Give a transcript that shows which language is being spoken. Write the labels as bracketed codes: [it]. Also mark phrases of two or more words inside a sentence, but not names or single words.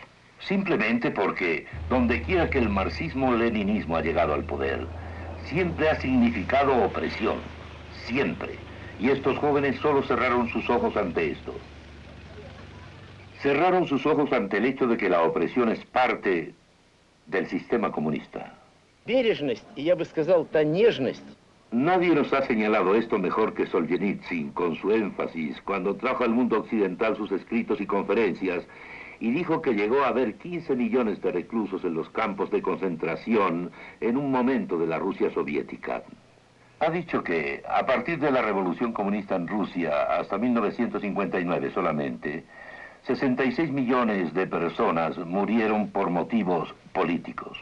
[es] Simplemente porque donde quiera que el marxismo-leninismo ha llegado al poder, siempre ha significado opresión, siempre. Y estos jóvenes solo cerraron sus ojos ante esto. Cerraron sus ojos ante el hecho de que la opresión es parte del sistema comunista. [ru] Бережность, и я бы сказал, та нежность. [es] Nadie nos ha señalado esto mejor que Solzhenitsyn, con su énfasis, cuando trajo al mundo occidental sus escritos y conferencias, y dijo que llegó a haber 15 millones de reclusos en los campos de concentración en un momento de la Rusia soviética. Ha dicho que, a partir de la revolución comunista en Rusia, hasta 1959 solamente, 66 millones de personas murieron por motivos políticos.